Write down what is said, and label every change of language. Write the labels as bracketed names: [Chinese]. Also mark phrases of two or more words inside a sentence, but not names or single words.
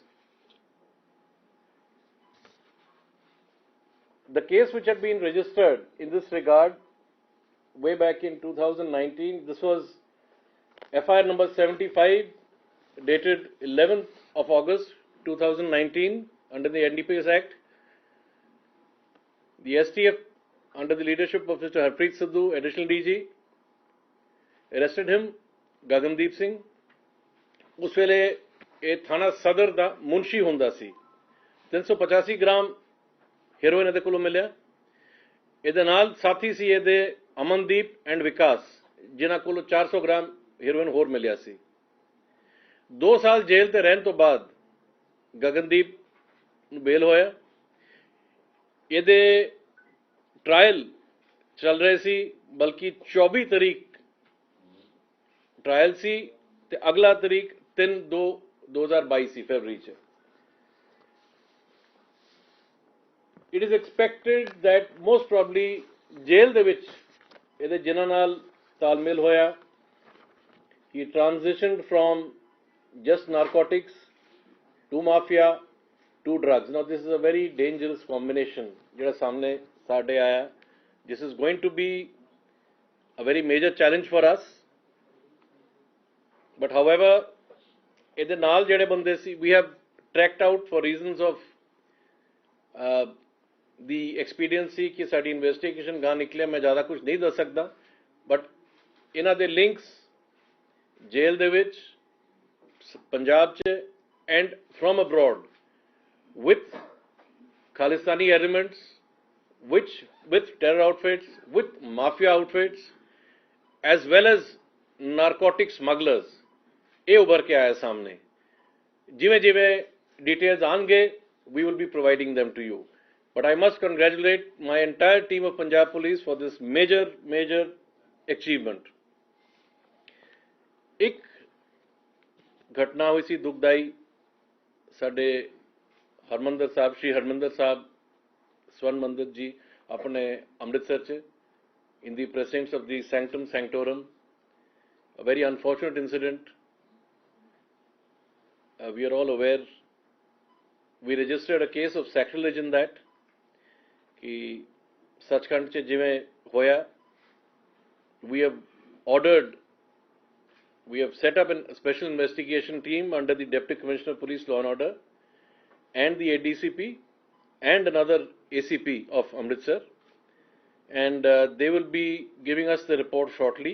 [English] The case which had been registered in this regard way back in 2019, this was FIR number 75, dated 11th of August 2019, under the NDPS Act. The STF, under the leadership of Mr. Harpreet Sidhu, additional DG, arrested him, Gagandeep Singh. [Punjabi] ਉਸ ਵੇਲੇ ਇਹ ਥਾਣਾ ਸਦਰ ਦਾ ਮੁਨਸ਼ੀ ਹੁੰਦਾ ਸੀ। 385 ਗ੍ਰਾਮ ਹੈਰੋਇਨ ਇਹਦੇ ਕੋਲੋਂ ਮਿਲਿਆ। ਇਹਦੇ ਨਾਲ ਸਾਥੀ ਸੀ ਇਹਦੇ ਅਮਨਦੀਪ ਐਂਡ ਵਿਕਾਸ, ਜਿਨ੍ਹਾਂ ਕੋਲੋਂ 400 ਗ੍ਰਾਮ ਹੈਰੋਇਨ ਹੋਰ ਮਿਲਿਆ ਸੀ। 2 ਸਾਲ ਜੇਲ ਤੇ ਰਹਿਣ ਤੋਂ ਬਾਅਦ ਗਗਨਦੀਪ ਬੇਲ ਹੋਇਆ। ਇਹਦੇ ਟ੍ਰਾਇਲ ਚੱਲ ਰਹੇ ਸੀ, ਬਲਕਿ 24 ਤਰੀਕ ਟ੍ਰਾਇਲ ਸੀ ਤੇ ਅਗਲਾ ਤਰੀਕ 3/2/2022 ਸੀ, ਫਰਵਰੀ 'ਚ। [English] It is expected that most probably [Punjabi] ਜੇਲ ਦੇ ਵਿੱਚ ਇਹਦੇ ਜਿਨ੍ਹਾਂ ਨਾਲ ਤਾਲਮੇਲ ਹੋਇਆ, [English] he transitioned from just narcotics, to mafia, to drugs. Now this is a very dangerous combination [Punjabi] ਜਿਹੜਾ ਸਾਹਮਣੇ ਸਾਡੇ ਆਇਆ. [English] This is going to be a very major challenge for us. But however, [Punjabi] ਇਹਦੇ ਨਾਲ ਜਿਹੜੇ ਬੰਦੇ ਸੀ, [English] we have tracked out for reasons of the expediency [Punjabi] ਕਿ ਸਾਡੀ ਇਨਵੈਸਟੀਗੇਸ਼ਨ ਗਾਂ ਨਿਕਲਿਆ, ਮੈਂ ਜ਼ਿਆਦਾ ਕੁਝ ਨਹੀਂ ਦੱਸ ਸਕਦਾ, ਬਟ ਇਹਨਾਂ ਦੇ ਲਿੰਕਸ ਜੇਲ੍ਹ ਦੇ ਵਿੱਚ, ਪੰਜਾਬ 'ਚ [English] and from abroad with Khalistani elements, with terror outfits, with mafia outfits, as well as narcotic smugglers, [Punjabi] ਇਹ ਉੱਭਰ ਕੇ ਆਇਆ ਸਾਹਮਣੇ. ਜਿਵੇਂ ਜਿਵੇਂ details ਆਉਣਗੇ, [English] we will be providing them to you. But I must congratulate my entire team of Punjab Police for this major achievement. [Punjabi] ਇੱਕ ਘਟਨਾ ਹੋਈ ਸੀ ਦੁਖਦਾਈ, ਸਾਡੇ ਹਰਮੰਦਰ ਸਾਹਿਬ, ਸ਼੍ਰੀ ਹਰਮੰਦਰ ਸਾਹਿਬ ਸਵਰਨ ਮੰਦਿਰ ਜੀ ਆਪਣੇ ਅੰਮ੍ਰਿਤਸਰ 'ਚ, [English] in the presence of the sanctum sanctorum, a very unfortunate incident. We are all aware. We registered a case of sacrilege in that. [Punjabi] ਕਿ ਸੱਚਖੰਡ 'ਚ ਜਿਵੇਂ ਹੋਇਆ, [English] we have set up a special investigation team under the Deputy Commissioner of Police Law and Order and the ADCP and another ACP of Amritsar, and they will be giving us the report shortly.